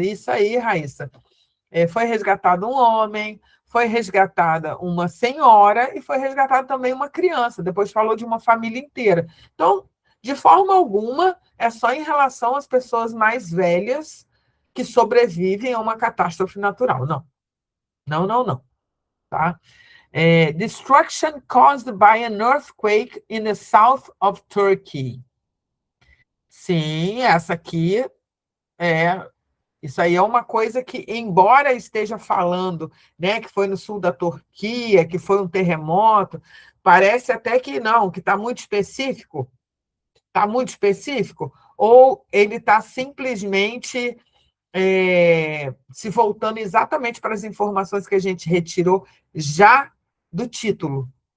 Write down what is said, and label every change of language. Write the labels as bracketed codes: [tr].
[pt] Isso aí, Raíssa. Foi resgatado um homem, foi resgatada uma senhora e foi resgatada também uma criança. Depois falou de uma família inteira. Então, de forma alguma, é só em relação às pessoas mais velhas que sobrevivem a uma catástrofe natural. Não, não, não, não. Tá? [en] Destruction caused by an earthquake in the south of Turkey. [pt] Sim, essa aqui é. Isso aí é uma coisa que, embora esteja falando, né, que foi no sul da Turquia, que foi um terremoto, parece até que não, que está muito específico. Está muito específico? Ou ele está simplesmente se voltando exatamente para as informações que a gente retirou já do título?